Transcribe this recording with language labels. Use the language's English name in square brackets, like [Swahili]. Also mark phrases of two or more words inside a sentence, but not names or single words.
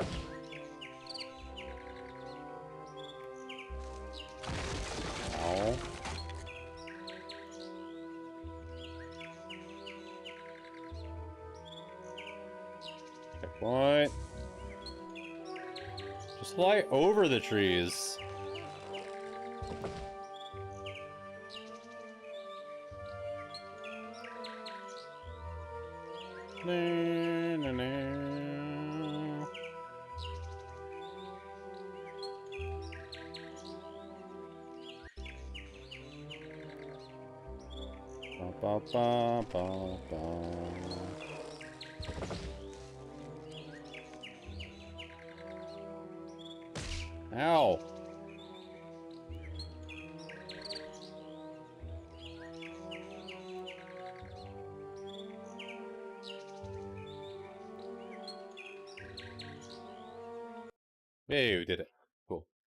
[English] Ow. Checkpoint. Just fly over the trees. Na, na, na. Ba, ba, ba, ba, ba. Ow. Hey, we did it. Cool.